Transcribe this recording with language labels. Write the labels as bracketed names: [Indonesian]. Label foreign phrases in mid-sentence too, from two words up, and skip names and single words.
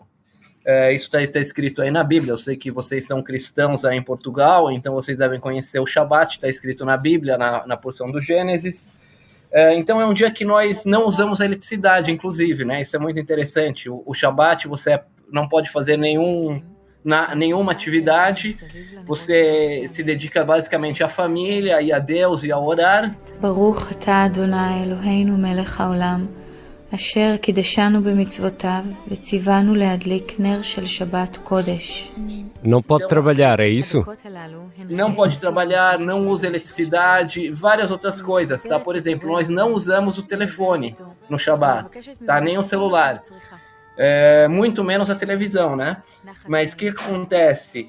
[Portuguese] Isso está escrito aí na Bíblia. Eu sei que vocês são cristãos aí em Portugal, então vocês devem conhecer o Shabat, está escrito na Bíblia, na porção do Gênesis. Então é um dia que nós não usamos a eletricidade, inclusive, né? Isso é muito interessante. O Shabat você não pode fazer nenhuma atividade, você se dedica basicamente à família e a Deus e a orar. [Hebrew] ברוך אתה אדוני אלוהינו מלך העולם, אשר קידשנו במצוותיו וציוונו להדליק נר של שבת קודש. [Portuguese] Não pode trabalhar, é isso? Não pode trabalhar, não usa eletricidade, várias outras coisas, tá? Por exemplo, nós não usamos o telefone no Shabat, tá? Nem o celular. Muito menos a televisão, né? Mas o que acontece?